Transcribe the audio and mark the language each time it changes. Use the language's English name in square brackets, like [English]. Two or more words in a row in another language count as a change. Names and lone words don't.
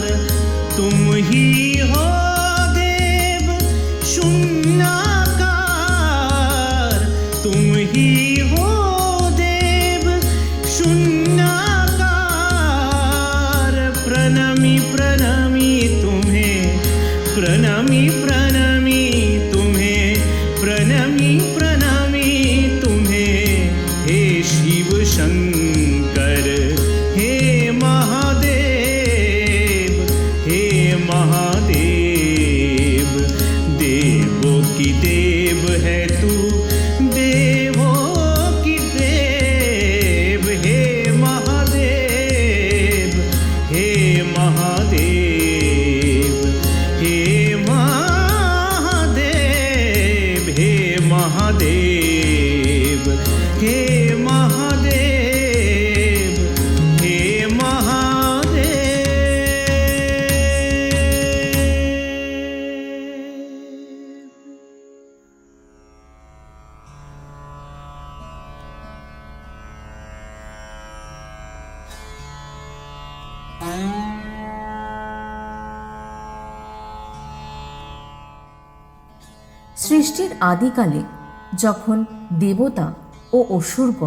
[Hindi] तुम ही हो देव शून्याकार, तुम ही हो देव शून्याकार। प्रणमि प्रणमि तुम्हें, प्रणमि प्रणमि तुम्हें, प्रणमि प्रणमि तुम्हें। हे शिव शंकर, हे महादेव, हे महादेव, देवों की देव है तू, देवों की देव। हे महादेव, हे महादेव, हे महादेव, हे महादेव, हे महादेव, हे महादेव। [Bangla] সৃষ্টির আদিকালে যখন দেবতা ও অসুরগণ